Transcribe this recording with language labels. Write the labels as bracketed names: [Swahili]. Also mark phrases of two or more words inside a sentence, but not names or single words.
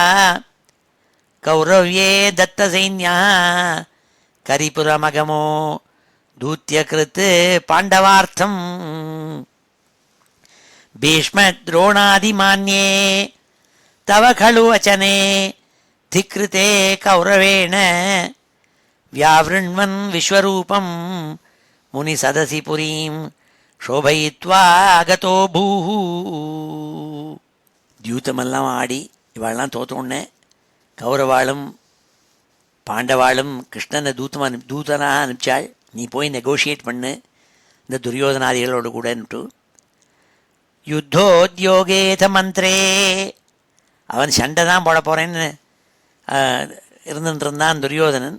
[Sanskrit] कौरव्ये दत्त सैन्या करिपुरमगमो दूत्यकृत् पाण्डवार्थम् भीष्म द्रोणादिमान्ये तव खलु वचने धिकृते कौरवेण व्यावृण्वन् विश्वरूपं मुनिसदसि पुरीं शोभयित्वा आगतो भूः. [Tamil] தியூத்தமெல்லாம் ஆடி இவாளெல்லாம் தோற்றோடனே கௌரவாளும் பாண்டவாளும் கிருஷ்ணனை தூதனாக அனுப்பிச்சாள். நீ போய் நெகோஷியேட் பண்ணு இந்த துரியோதனாதிகளோடு கூடன்ட்டு. [Sanskrit] युद्धोद्योगेऽथ मन्त्रे, [Tamil] அவன் சண்டை தான் போட போகிறேன்னு இருந்துருந்தான் துரியோதனன்.